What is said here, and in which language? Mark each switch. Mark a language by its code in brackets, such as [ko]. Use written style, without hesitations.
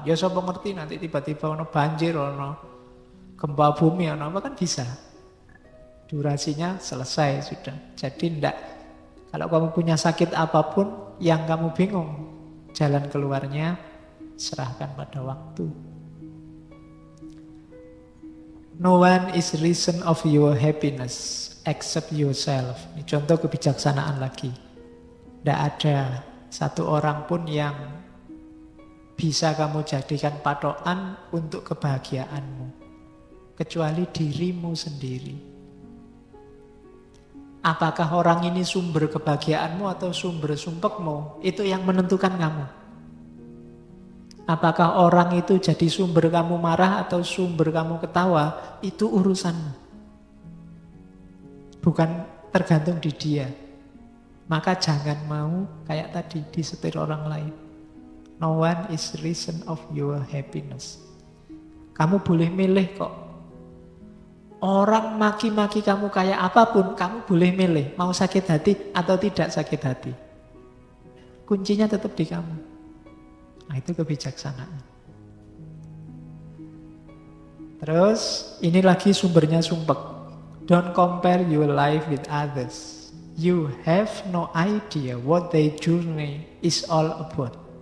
[id] Ya siapa ngerti nanti tiba-tiba ono banjir, ono gempa bumi, ono apa kan bisa. Durasinya selesai sudah. Jadi enggak, kalau kamu punya sakit apapun yang kamu bingung jalan keluarnya, serahkan pada waktu. [en] No one is reason of your happiness except yourself. [id] Ini contoh kebijaksanaan lagi. Tidak ada satu orang pun yang bisa kamu jadikan patokan untuk kebahagiaanmu kecuali dirimu sendiri. Apakah orang ini sumber kebahagiaanmu atau sumber sumpekmu? Itu yang menentukan kamu. Apakah orang itu jadi sumber kamu marah atau sumber kamu ketawa? Itu urusanmu. Bukan tergantung di dia. Maka jangan mau kayak tadi disetir orang lain. [en] No one is reason of your happiness. [id] Kamu boleh milih kok. Orang maki-maki kamu kayak apapun, kamu boleh milih. Mau sakit hati atau tidak sakit hati. Kuncinya tetap di kamu. Nah itu kebijaksanaan. Terus ini lagi sumbernya sumpek. [en] Don't compare your life with others. You have no idea what their journey is all about.